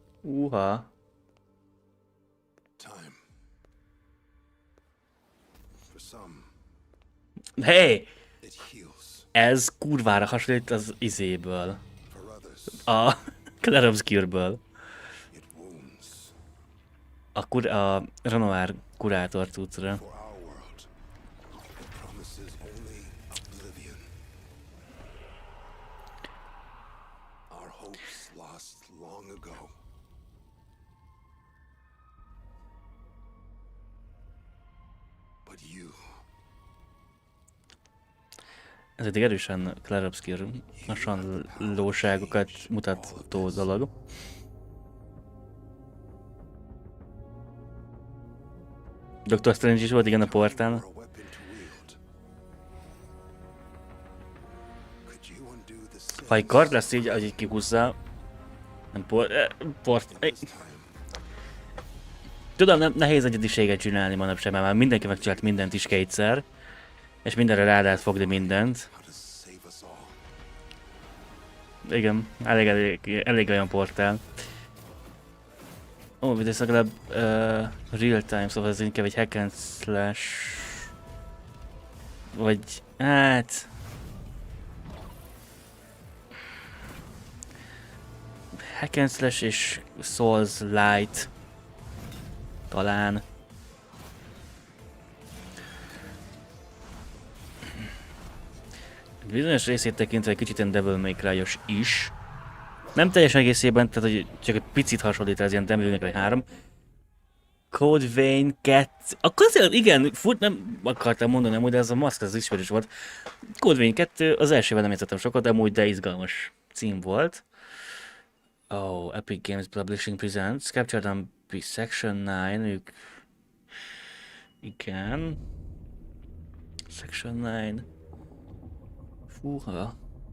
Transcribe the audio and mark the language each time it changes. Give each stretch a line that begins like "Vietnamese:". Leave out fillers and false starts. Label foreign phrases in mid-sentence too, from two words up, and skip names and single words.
English: Uha. Time. For Hey! it heals.
Hungarian: Ez kurvára hasonlít az izéből. A Clair Obscure-ből.
English: It wounds.
Hungarian: A Renoir kurátor cuccra.
English: For our world, it promises only oblivion. Our hopes lost long ago. But you,
Hungarian: Ez egy erősen Clair Obscure hasonlóságokat mutató dolog. Dr. Strange is volt, igen, a portál.
English: are a weapon to wield. Could you undo the sins
Hungarian: Ha egy kard lesz így, ahogy kihúzza, nem Tudom, nehéz egyediséget csinálni manapság, mert már mindenki megcsinált mindent is kétszer, és mindenre rá lehet fogni mindent.
English: how to save us all?
Hungarian: Igen, elég olyan portál. Ó, ez legalább
English: real time,
Hungarian: szóval ez inkább egy
English: hack and slash...
Hungarian: Vagy... hát...
English: Hack and slash
Hungarian: és
English: Souls Light.
Hungarian: Talán. Bizonyos részét tekintve egy kicsit ilyen Devil May Cry-os is. Nem teljes egészében, tehát hogy csak egy picit hasonlít ez ilyen Devil May Cry 3. Code Vein 2. Akkor azért igen, nem akartam mondani amúgy, de ez a maszk az ismerős volt. Code Vein 2, az elsőben nem játszottam sokat, de amúgy de izgalmas cím volt.
English: Oh, Epic Games Publishing Presents. Captured on Section 9,
Hungarian: ők... Igen. Section 9. Fúha.